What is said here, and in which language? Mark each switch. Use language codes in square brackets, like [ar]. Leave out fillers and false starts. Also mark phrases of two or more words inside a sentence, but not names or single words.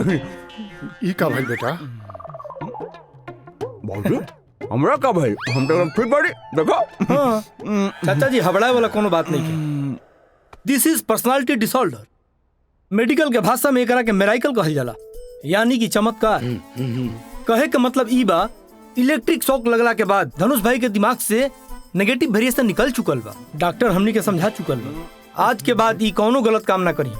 [bho] ई का भाई बेटा? बाबू हमरा का भाई, हम तो फिर बड़ी देखो। हाँ, चाचा जी हबड़ा वाला कोनो बात नहीं है। [en] This is personality disorder. [bho] मेडिकल के भाषा में एकरा के मेराइकल कहल जाला, यानी कि चमत्कार। कहे के मतलब ई बा, [en] electric shock [bho] लगला के बाद धनुष भाई के दिमाग से [en] negative variation [bho] निकल चुकल बा। डॉक्टर हमनी के समझा चुकल बा, आज के बाद ई कोनो गलत काम ना करी।